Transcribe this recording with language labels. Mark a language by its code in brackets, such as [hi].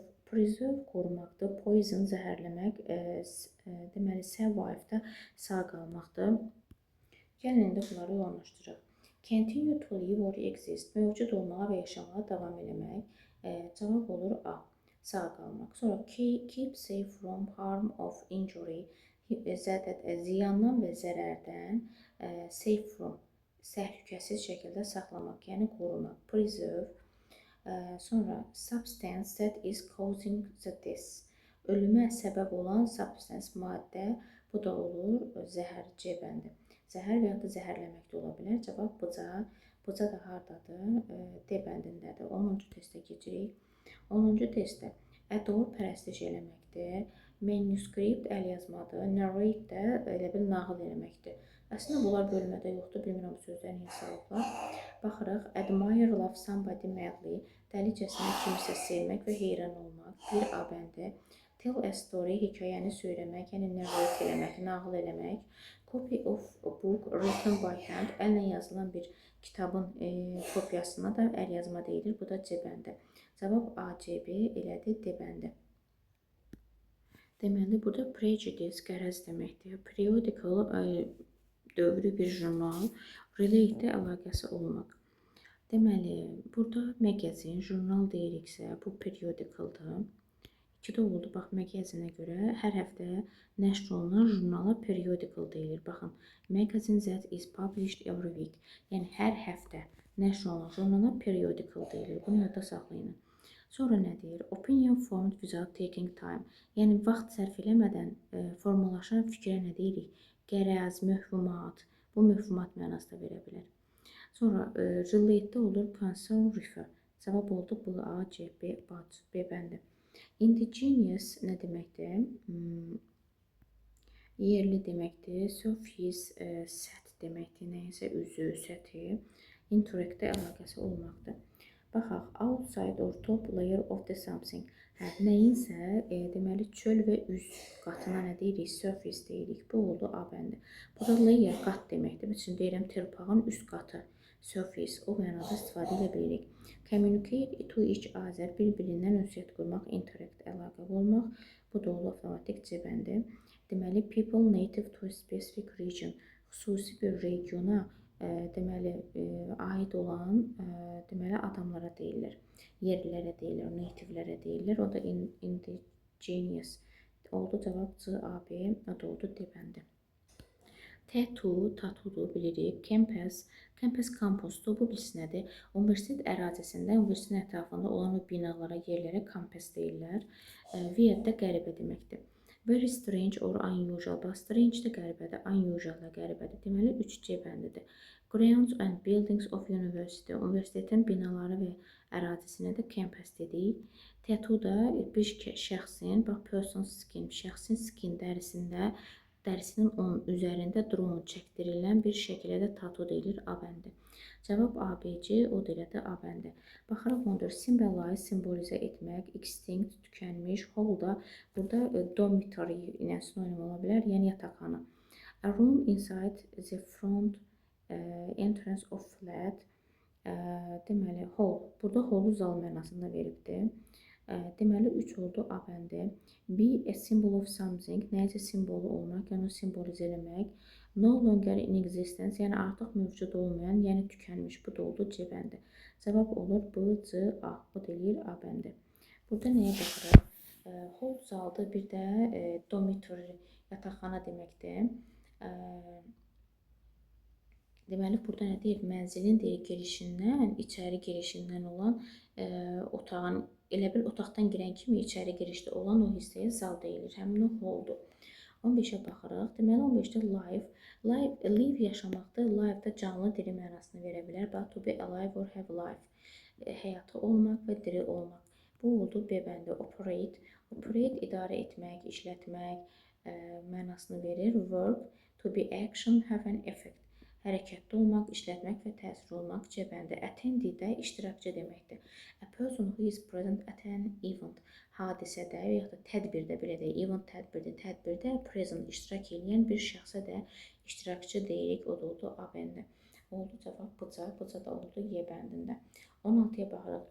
[az] Preserve qorumaqdır. Poison, zəhərləmək. Deməli, survive da sağ qalmaqdır. Gəlin indi bunları yoğunlaşdıraq. [en] Continue to live or exist. [az] Mövcud olmağa və yaşamağa davam eləmək. Cavab olur A. Sağ qalmaq. [en] Sonra keep safe from harm of injury. [az] Ziyandan və zərərdən, safe from, təhlükəsiz şəkildə saxlamaq, yəni qorumaq. [en] Preserve. Sonra substance that is causing the death. [az] Ölümə səbəb olan substance, maddə. Bu da olur zəhər, C bəndi. Zəhər və ya da zəhərləmək də ola bilər. Cavab Bıca. Bıca da hardadır? D bəndindədir. 10-cu testə keçirik. 10-cu testdə adore pərəstiş eləməkdir. Manuscript əlyazmadır. Narrate də elə bil nağıl eləməkdir. Əslində bunlar bölmədə yoxdur. Bilmirəm bu sözləri niyə salıblar. Baxırıq. [en] Admire, love somebody madly. [az] Dəlicəsinə kimisə sevmək və heyran olmaq. Bir A bəndi. [en] Tell a story, [az] hekayəni söyləmək, yəni narrate eləmək, nağıl eləmək. [en] Copy of a book written by hand, [az] əllə yazılan bir kitabın kopyasına da əlyazma deyilir. Bu da C bəndi. Cavab A, C, B elədi, D bəndi. Deməli, burada prejudice, qərəz deməkdir. Periodical, dövrü bir jurnal, relate əlaqəsi olmaq. Deməli, burada magazin, jurnal deyiriksə, bu periodicaldır. İkidə oldu, bax, magazinə görə hər həftə nəşr olunan jurnala periodical deyilir. [en] Baxın, magazine that is published every week. [az] Yəni, hər həftə nəşr olunan jurnala periodical deyilir. Bunu yadda saxlayın. Sonra nə deyir? [en] Opinion formed without taking time. [az] Yəni, vaxt sərf eləmədən formalaşan fikrə nə deyirik? Qərəz, möhvumat. Bu möhvumat mənası da verə bilər. Sonra relate-də olur concern, refer. Cavab oldu B, A, C, B, B bəndi. Indigenous nə deməkdir? Yerli deməkdir. Surface, səth deməkdir. Nəyəsə üzü, səthi. Interact-də əlaqəsi olmaqdır. [en] Baxaq, outside or top layer of the something. [az] Nəyinsə, deməli, çöl və üz qatına nə deyirik? Surface deyirik. Bu oldu A bəndi. Burada layer qat deməkdir. Üçün deyirəm, torpağın üst qatı. Surface, o mənada istifadə edə bilirik. [en] Communicate to each other, [az] bir-birindən ünsiyyət qurmaq, interact, əlaqə olmaq. Bu da oldu avtomatik C bəndi. Deməli, [en] people native to a specific region. [az] Xüsusi bir regiona deməli, aid olan deməli, adamlara deyilir. Yerlilərə deyilir, nativelərə deyilir. O da indigenous oldu. Cavab C, A, B, o da oldu D bəndi. Tatudur bilirik. Campus kampusdur. Bu birisi nədir? Universitet ərazisində, universitetin ətrafında olan o binalara, yerlərə campus deyirlər. Weird də qəribə deməkdir. [en] Very strange or unusual. [az] Bax, strange də qəribədir, unusual da qəribədir. Deməli, 3C bəndidir. [en] Grounds and buildings of university. [az] Universitetin binaları və ərazisinə də campus dedik. Tattoo da bir şəxsin, bax, person's skin, şəxsin skin dərisinin onun üzərində drone çəkdirilən bir şəkildə də tattoo deyilir, A bəndi. Cavab ABC, o da elə də A bəndi. Baxaraq ondur, symbolize, simvolizə etmək, extinct, tükənmiş, whole da burada dormitory ilə sinonim ola bilər, yəni yataqxana. [en] A room inside the front entrance of flat. [az] Deməli, hall. Burada hallu zal mənasında veribdir. Deməli, 3 oldu A bəndi. [en] Be a symbol of something, [az] nəyisə simvolu olmaq, yəni onu simvolizə eləmək. [en] No longer in existence, [az] yəni artıq mövcud olmayan, yəni tükənmiş. Bu da oldu C bəndi. Cavab olur B, C, A. O deyir A bəndi. Burada nəyə baxırıq? Hall zaldır, bir də dormitory, yataqxana deməkdir. Deməli, burada nə deyir? Mənzilin deyir girişindən, içəri girişindən olan otağın, elə bil otaqdan girən kimi içəri girişdə olan o hissəyə zal deyilir. Həmin o halldur. 15-ə baxırıq. Deməli, 15-də live yaşamaqda, live da canlı, diri mənasını verə bilər. [en] Bax, to be alive or have life. [az] Həyatı olmaq və diri olmaq. Bu oldu B bəndi. Operate idarə etmək, işlətmək mənasını verir. [en] Verb, to be action, have an effect. [az] Hərəkətdə olmaq, işlətmək və təsir olmaq C bəndi. Attendee də iştirakçı deməkdir. [en] A person who is present at an event. [az] Hadisədə və yaxud da tədbirdə, belə deyək, event tədbirdə present iştirak edən bir şəxsə də iştirakçı deyirik. O da oldu A bəndi. Oldu cavab B, B da oldu Y bəndində. 16-ya baxırıq.